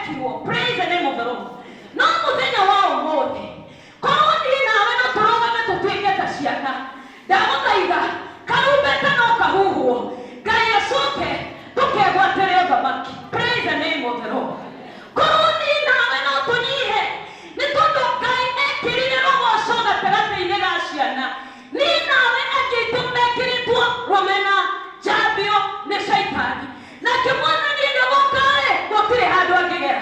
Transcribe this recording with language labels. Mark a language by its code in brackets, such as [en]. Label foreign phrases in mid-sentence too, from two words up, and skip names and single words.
[ki] kuo. [en] Praise the name of the Lord. [ki] No muthenya wa umuthi korwo ni nawe no turogame tutuike ta ciana ndaguthaitha karumbeta no kahuhwo Ngai acoke tukegwatĩre ũthamaki. [en] Praise the name of the Lord. [ki] Korwo ni nawe no tunyihe nĩ tondũ Ngai ekĩrire rogoco gatagatĩ-inĩ ga ciana. Ni nawe angĩitũ mekĩrĩtwo rũmena njambio nĩ Shaitani nake mwathani ndagũkaĩ gũtirĩ handũ angĩgera.